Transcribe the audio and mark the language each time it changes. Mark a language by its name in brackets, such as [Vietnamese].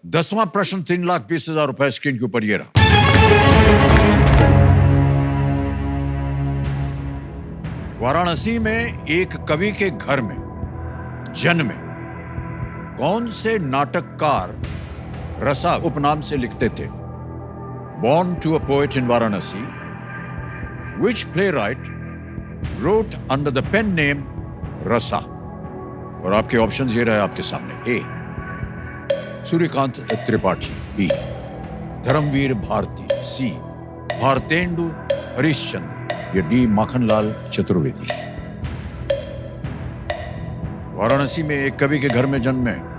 [Hindi] 10वां प्रश्न 3,20,000 रुपए स्क्रीन के ऊपर ये रहा। वाराणसी में एक कवि के घर में जन्मे कौन से नाटककार रसा उपनाम से लिखते थे? [English] Born to a poet in Varanasi, which playwright wrote under the pen name Rasa? [Hindi] और आपके ऑप्शंस ये रहे आपके सामने। ए सूर्यकांत त्रिपाठी, बी धर्मवीर भारती, सी भारतेंदु हरिश्चंद्र या डी माखनलाल चतुर्वेदी। वाराणसी में एक कवि के घर में जन्मे।